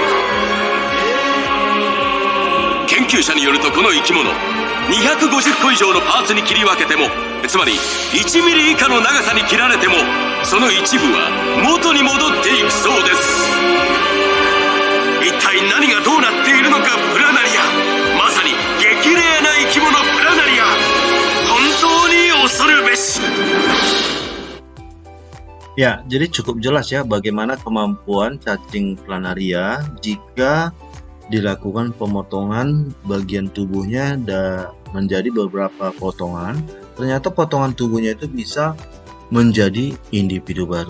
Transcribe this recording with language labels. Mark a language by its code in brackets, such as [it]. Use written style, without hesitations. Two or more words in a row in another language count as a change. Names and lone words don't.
[ja] 研究者によるとこの生き物250個以上のパーツに切り分けても、つまり1ミリ以下の長さに切られてもその一部は元に戻っていくそうです。一体何がどうなっているのかプラナリア、まさに激レアな生き物プラナリア、本当に恐るべし。 [id] Ya, jadi cukup jelas ya bagaimana kemampuan cacing planaria jika dilakukan pemotongan bagian tubuhnya menjadi beberapa potongan. Ternyata potongan tubuhnya itu bisa menjadi individu baru.